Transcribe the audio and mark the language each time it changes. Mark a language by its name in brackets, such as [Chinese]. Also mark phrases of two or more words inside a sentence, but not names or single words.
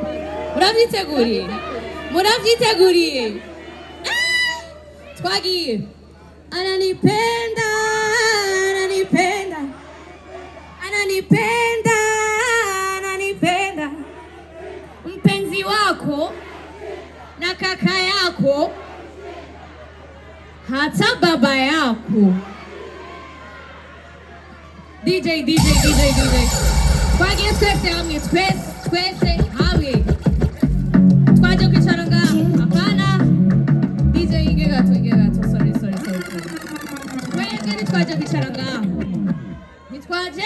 [Rundi] Muravyiteguye? Twagiye. [Swahili] Ananipenda mpenzi wako na kaka yako hata baba yako. [Rundi] DJ twagiye twese hamwe, twaje kwicara ngaho. Apana DJ inge gato, sorry twebwe ntitwaje kwicara ngaho, ntitwaje.